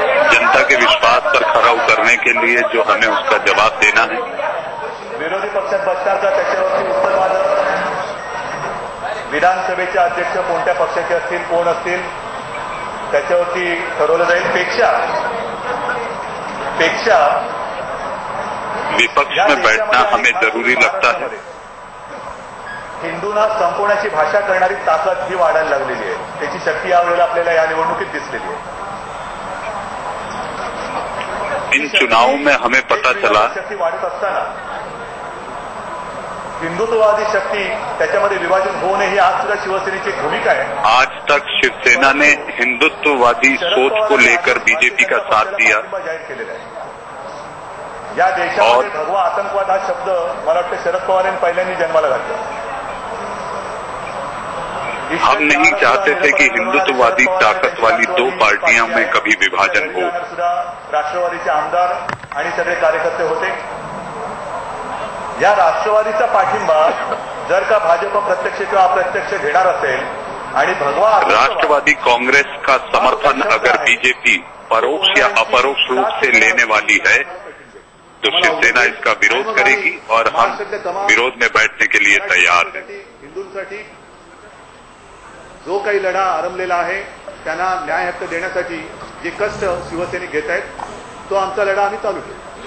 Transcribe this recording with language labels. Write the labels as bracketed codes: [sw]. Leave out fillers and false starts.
[hi] जनता के विश्वास पर खरा उतरने के लिए जो हमें उसका जवाब देना है। [mr] विरोधी पक्षात बसणार का त्याच्यावरती उत्तर माझं, विधानसभेचे अध्यक्ष कोणत्या पक्षाचे असतील, कोण असतील त्याच्यावरती ठरवलं जाईल। पेक्षा [hi] विपक्ष में बैठना हमें जरूरी लगता है। [mr] हिंदूंना संपवण्याची भाषा करणारी ताकद ही वाढायला लागलेली आहे। त्याची शक्ती यावेळेला आपल्याला या निवडणुकीत दिसलेली आहे। [hi] इन चुनावों में हमें पता चला [mr] शक्ती वाढत असताना हिंदुत्ववादी शक्ती त्याच्यामध्ये विभाजन होऊ नये ही आज सुद्धा शिवसेनेची भूमिका आहे। [hi] आज तक शिवसेना ने हिंदुत्ववादी सोच को लेकर बीजेपी का साथ दिया। [mr] जाहीर केलेला आहे। या देशामध्ये भगवा आतंकवाद हा शब्द मला वाटतं शरद पवार यांनी पहिल्यांदा जन्माला घातला। [hi] हम नहीं चाहते थे कि हिंदुत्ववादी ताकत वाली दो पार्टियों में कभी विभाजन हो। [mr] राष्ट्रवादीचे आमदार आणि सगळे कार्यकर्ते होते। या राष्ट्रवादीचा पाठिंबा जर का भाजप प्रत्यक्ष किंवा अप्रत्यक्ष घेणार असेल आणि भगवा [hi] राष्ट्रवादी कांग्रेस का समर्थन अगर बीजेपी परोक्ष या अपरोक्ष रूप से लेने वाली है तो शिवसेना इसका विरोध करेगी और हम विरोध में बैठने के लिए तैयार हैं। [mr] हिंदूंसाठी जो काही लढा आरंभलेला आहे त्यांना न्याय हक्क देण्यासाठी जे कष्ट शिवसैनिक घेत आहेत तो आमचा लढा आम्ही चालू ठेवू।